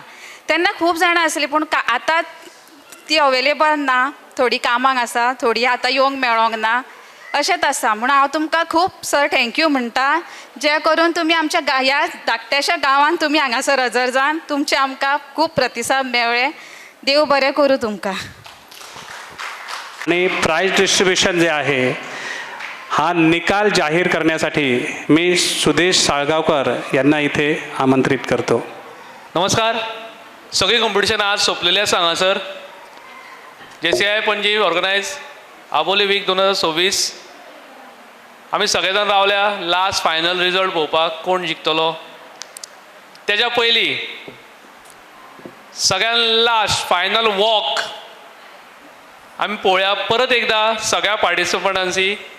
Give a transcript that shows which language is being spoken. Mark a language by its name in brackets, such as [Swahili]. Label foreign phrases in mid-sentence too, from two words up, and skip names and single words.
[Konkani] तेन्ना खूब जाणां आसलीं पूण आतां ती अवेलेबल ना. थोडी कामाक आसा, थोडी आतां येवंक मेळोंक ना, अशेंच आसा. म्हणून हांव तुमकां खूब सर थँक्यू म्हणटा जे करून तुमी आमच्या ह्या धाकट्याशा गांवांत तुमी हांगासर हजर जावन तुमचे आमकां खूब प्रतिसाद मेळ्ळे. देव बरें करूं तुमकां. [Marathi] आणि [English] prize distribution [Marathi] जे आहे हा निकाल जाहीर करण्यासाठी मी सुदेश साळगावकर यांना इथे आमंत्रित करतो. नमस्कार. [Konkani] सगळी कॉम्पिटिशन आज सोंपलेली आसा हांगासर. JCI पणजी ऑर्गनायज आबोली वीक 2026. आमी सगळे जाण रावल्या [English] last final result [Konkani] पळोवपाक कोण जिखतलो. तेज्या पयलीं सगळ्यान [English] last final walk [Konkani] आमी पळोवया परत एकदां सगळ्या पार्टिसिपंटांची.